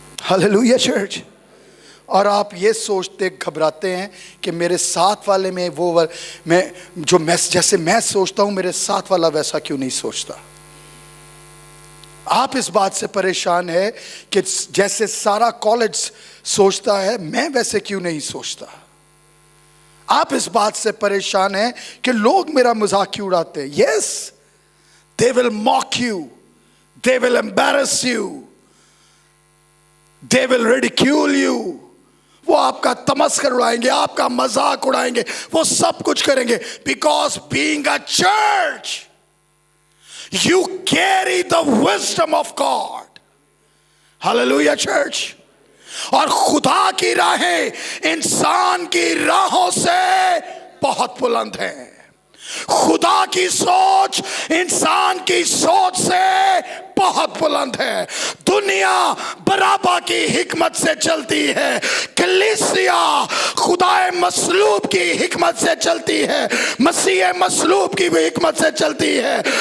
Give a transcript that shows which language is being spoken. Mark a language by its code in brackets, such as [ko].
[ur] Hallelujah church. اور آپ یہ سوچتے گھبراتے ہیں کہ میرے ساتھ والے میں وہ جیسے میں سوچتا ہوں میرے ساتھ والا ویسا کیوں نہیں سوچتا. آپ اس بات سے پریشان ہے کہ جیسے سارا کالج سوچتا ہے میں ویسے کیوں نہیں سوچتا. آپ اس بات سے پریشان ہیں کہ لوگ میرا مذاق کیوں اڑاتے ہیں. [en] Yes they will mock you, they will embarrass you, they will ridicule you. [ur] وہ آپ کا تمسخر اڑائیں گے, آپ کا مذاق اڑائیں گے, وہ سب کچھ کریں گے. [en] Because being a church, you carry the wisdom of God. Hallelujah church. [ur] اور خدا کی راہیں انسان کی راہوں سے بہت بلند ہیں. خدا کی سوچ انسان کی سوچ سے بہت بلند ہے. دنیا برابا کی حکمت سے چلتی ہے, کلیسیا خدا مصلوب کی حکمت سے چلتی ہے, مسیح مصلوب کی بھی حکمت سے چلتی ہے.